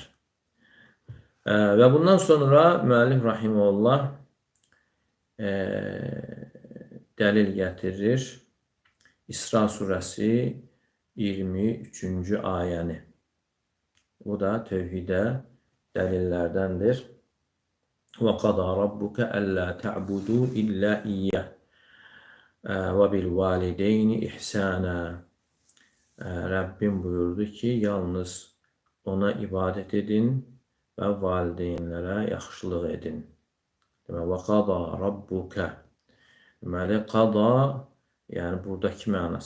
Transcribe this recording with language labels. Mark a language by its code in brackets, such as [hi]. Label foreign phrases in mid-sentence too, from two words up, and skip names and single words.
[az] Və bundan sonra müəllif rahimehullah dəlil gətirir. İsra surəsi 23-cü ayəni. Bu da tövhidə dəlillərdəndir. [ar] وقضى ربك ألا تعبدوا إلا إياه وبالوالدين إحسانا. [az] Rəbbim buyurdu ki, yalnız ona ibadət edin və valideynlərə yaxşılıq edin. [ar] وقضى ربك. [az] Deməli, qada, yəni buradakı mənası.